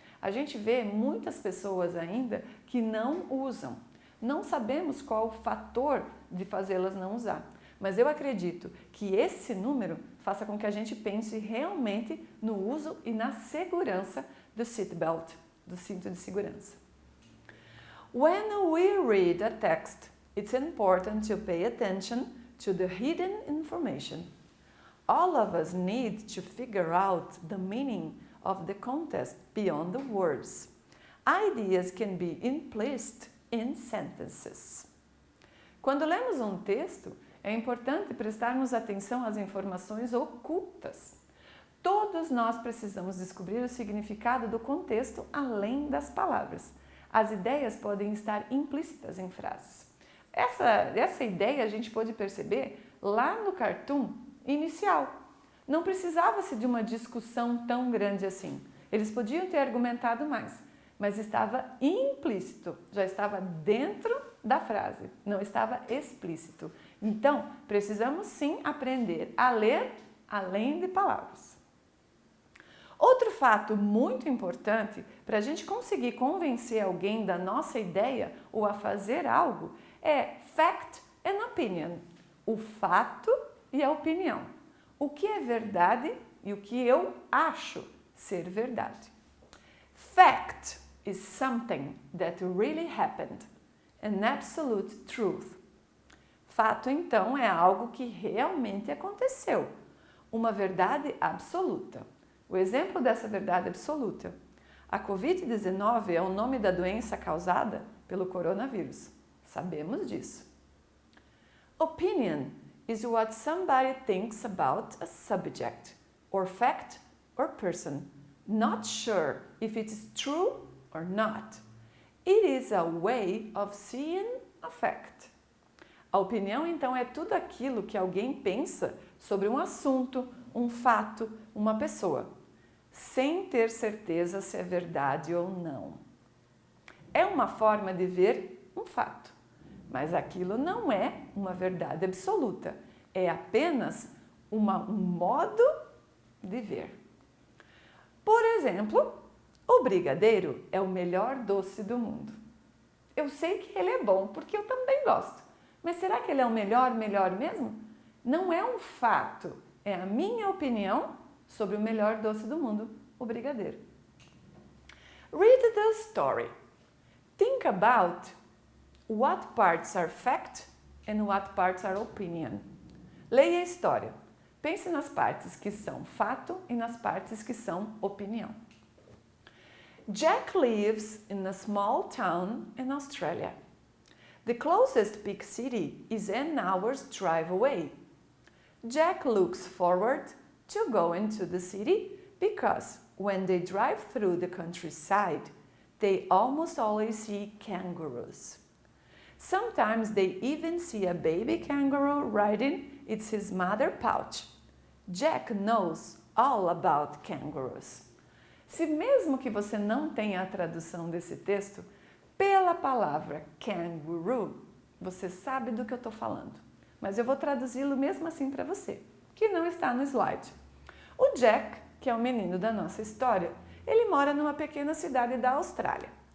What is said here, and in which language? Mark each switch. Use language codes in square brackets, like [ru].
[pt] A gente vê muitas pessoas ainda que não usam. Não sabemos qual o fator de fazê-las não usar, mas eu acredito que esse número faça com que a gente pense realmente no uso e na segurança do seatbelt, do cinto de segurança. [en] When we read a text, it's important to pay attention to the hidden information. All of us need to figure out the meaning of the context beyond the words. Ideas can be implicit in sentences. [pt] Quando lemos um texto, é importante prestarmos atenção às informações ocultas. Todos nós precisamos descobrir o significado do contexto além das palavras. As ideias podem estar implícitas em frases. Essa ideia a gente pode perceber lá no cartoon inicial. Não precisava-se de uma discussão tão grande assim. Eles podiam ter argumentado mais, mas estava implícito, já estava dentro da frase, não estava explícito. Então, precisamos sim aprender a ler além de palavras. Outro fato muito importante para a gente conseguir convencer alguém da nossa ideia ou a fazer algo é [en] fact and opinion, [pt] o fato e a opinião. O que é verdade e o que eu acho ser verdade. [en] Fact is something that really happened, an absolute truth. [pt] Fato, então, é algo que realmente aconteceu, uma verdade absoluta. O exemplo dessa verdade absoluta: a Covid-19 é o nome da doença causada pelo coronavírus. Sabemos disso. [en] Opinion is what somebody thinks about a subject, or fact, or person, not sure if it is true or not. It is a way of seeing a fact. [pt] A opinião, então, é tudo aquilo que alguém pensa sobre um assunto, um fato, uma pessoa, sem ter certeza se é verdade ou não. É uma forma de ver um fato, mas aquilo não é uma verdade absoluta, é apenas um modo de ver. Por exemplo, o brigadeiro é o melhor doce do mundo. Eu sei que ele é bom, porque eu também gosto. Mas será que ele é o melhor mesmo? Não é um fato, é a minha opinião sobre o melhor doce do mundo, o brigadeiro. [en] Read the story. Think about what parts are fact and what parts are opinion. [pt] Leia a história. Pense nas partes que são fato e nas partes que são opinião. [en] Jack lives in a small town in Australia. The closest big city is an hour's drive away. Jack looks forward to going to the city because when they drive through the countryside, they almost always see kangaroos. Sometimes they even see a baby kangaroo riding its mother pouch. Jack knows all about kangaroos. [pt] Se mesmo que você não tenha a tradução desse texto, pela palavra kangaroo, você sabe do que eu estou falando. Mas eu vou traduzi-lo mesmo assim para você, que não está no slide. O Jack, que é o menino da nossa história, ele mora numa pequena cidade da Austrália.